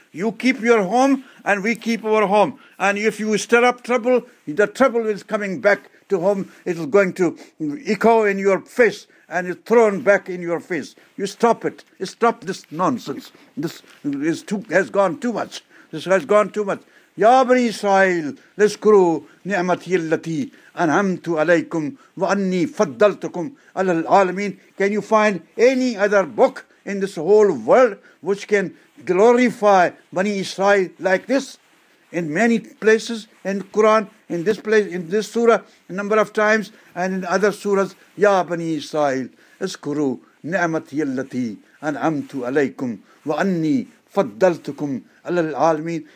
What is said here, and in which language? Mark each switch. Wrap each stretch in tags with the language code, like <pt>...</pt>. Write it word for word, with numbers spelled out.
<en>You keep your home, and we keep our home. And if you stir up trouble, the trouble is coming back to home. It's going to echo in your face, and it's thrown back in your face. You stop it. Stop this nonsense. This is too, has gone too much. This has gone too much.</en> <ar>Ya Bani Israel, اذكروا نعمتي التي أنعمت عليكم وأني فضلتكم على العالمين.</ar> <en>Can you find any other book in this whole world which can glorify Bani Israel like this? In many places, in Quran, in this place, in this surah, a number of times, and in other surahs, Ya Bani Israel,</en> <ar>اذكروا نعمتي التي أنعمت عليكم وأني فضلتكم على العالمين.</ar>